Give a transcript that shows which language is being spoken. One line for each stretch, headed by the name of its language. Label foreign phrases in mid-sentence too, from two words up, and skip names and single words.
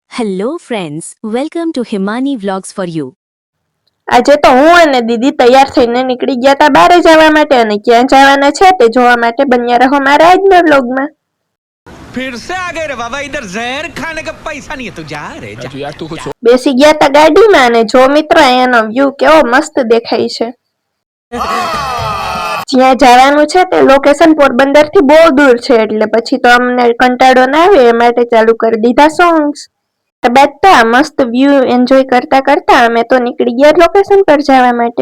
English: Hello friends, welcome to Himani Vlogs for you.
Gujarati: આજે તો હું અને દીદી તૈયાર થઈને નીકળી ગયા હતા બહાર જવા માટે અને ક્યાં જવાના છે તે જોવા માટે બન્યા રહો મારા આજના વ્લોગમાં।
Hindi: फिर से आ गए रे बाबा, इधर जहर खाने का पैसा नहीं है, तू जा रे जा। यार तू कुछ
Gujarati: બેસી ગયા હતા ગાડીમાં અને જો મિત્રો અહીંયાનો વ્યૂ કેવો મસ્ત દેખાય છે। જ્યાં જવાનું છે તે લોકેશન પોરબંદર થી બહુ દૂર છે એટલે પછી તો અમને કંટાળો ના આવે એ માટે ચાલુ કરી દીધા સોંગ્સ। બેઠા મસ્ત વ્યૂ એન્જોય કરતા કરતા અમે તો નીકળી ગયા લોકેશન પર જવા માટે।